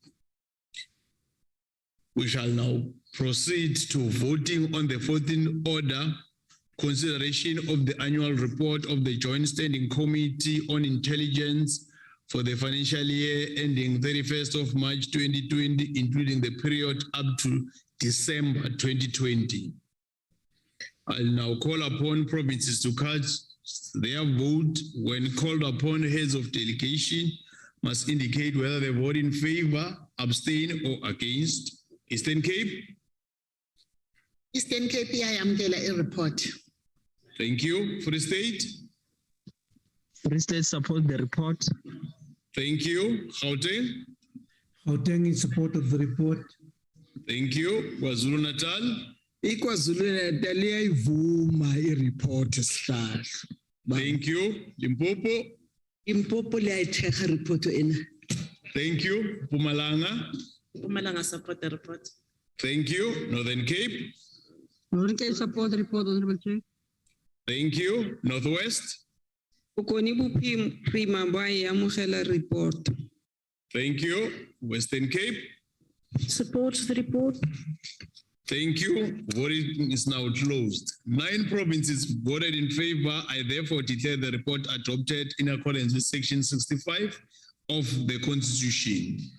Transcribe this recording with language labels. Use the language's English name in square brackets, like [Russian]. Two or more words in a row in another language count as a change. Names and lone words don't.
[English] We shall now proceed to voting on the 14th order, consideration of the annual report of the Joint Standing Committee on Intelligence for the financial year ending 31st of March 2020, including the period up to December 2020. I'll now call upon provinces to cast their vote. When called upon, heads of delegation must indicate whether they vote in favor, abstain, or against. Eastern Cape. [Xhosa] Eastern Cape iyayamkela i-report. [English] Thank you. Free State. Free State support the report. Thank you. Gauteng. Gauteng in support of the report. Thank you. KwaZulu-Natal. [Zulu] IKwaZulu-Natal iyayivuma i-report sihlahla. [English] Thank you. Limpopo. [South Ndebele] Limpopo liyayithekha report ena. [English] Thank you. Mpumalanga. Mpumalanga support the report. Thank you. Northern Cape. Northern Cape support the report, Honourable Chair. Thank you. Northwest. [Tswana] Bokoni bophirima ba e amogela report. [English] Thank you. Western Cape. Supports the report. Thank you. Voting is now closed. 9 provinces voted in favor. I therefore declare the report adopted in accordance with Section 65 of the Constitution.